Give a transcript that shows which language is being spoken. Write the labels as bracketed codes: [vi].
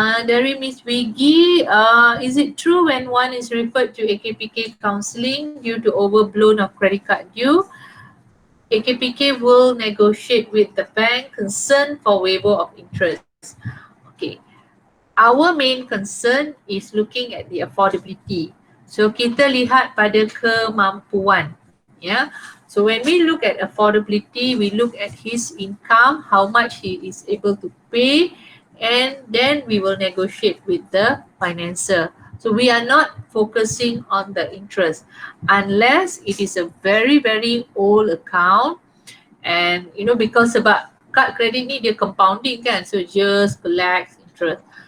[ms] Dari [en] Miss Wiggy, is it true when one is referred to AKPK counselling due to overblown of credit card due, AKPK will negotiate with the bank concerned for waiver of interest? Okay, our main concern is looking at the affordability. [ms] So kita lihat pada kemampuan, ya. [en] So when we look at affordability, we look at his income, how much he is able to pay, and then we will negotiate with the financer. So we are not focusing on the interest unless it is a very old account, and because [ms] sebab kad kredit ni dia compounding kan, [en] so just collect interest.